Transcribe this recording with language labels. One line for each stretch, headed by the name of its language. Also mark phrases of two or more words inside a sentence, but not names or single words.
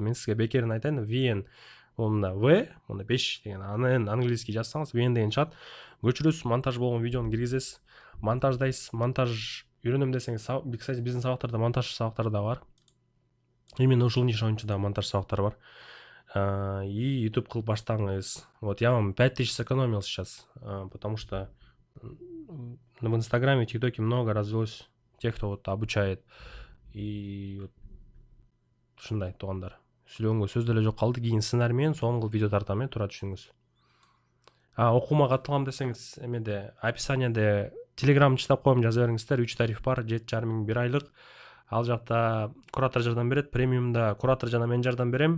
Kyrgyz: Мен сизге бекерин айтайын, VN, мында V, мында 5 деген, анын английский жазсаңыз VN деген чыгат. Көчүрөсүз, монтаж болгон видеону киргизесиз, монтаждайсыз, монтаж үйрөнөм десеңиз, кстати, биздин сабактарда монтаж сабактары да бар. Именно ушул ниша боюнча да монтаж сабактары бар. И YouTube кылып баштаңыз.
Russian: Вот я вам 5000 сэкономил сейчас, потому что в Инстаграме, ТикТоке много развелось тех, кто вот обучает. И вот
Kyrgyz: ушундай туугандар. Сүйлөгөнгө сөз деле жок калды. Кийин сценарий менен сонун кылып видео тартам, тура түшүнүңүз. Окууга катылгам десеңиз, эмеде описанияда Telegram читап коем, жаза бериңиздер. 3 тариф бар, 7,5 миң бир айлык. Ал жакта куратор жардам берет, премиумда куратор жана мен жардам берем.